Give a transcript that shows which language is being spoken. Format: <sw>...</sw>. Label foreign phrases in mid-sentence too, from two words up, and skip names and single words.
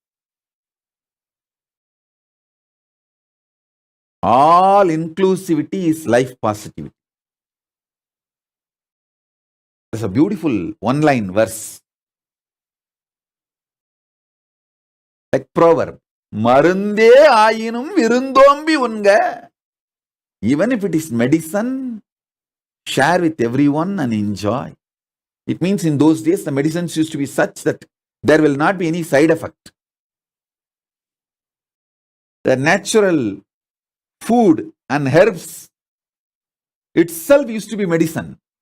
<en>All inclusivity is life positivity. There's a beautiful one-line verse. Like proverb.</en> <ta>மருந்தே ஆயினும் விருந்தோம்பி உண்க.</ta> <en>Even if it is medicine, share with everyone and enjoy. It means in those days, the medicines used to be such that there will not be any side effect. The natural food and herbs itself used to be medicine.</en>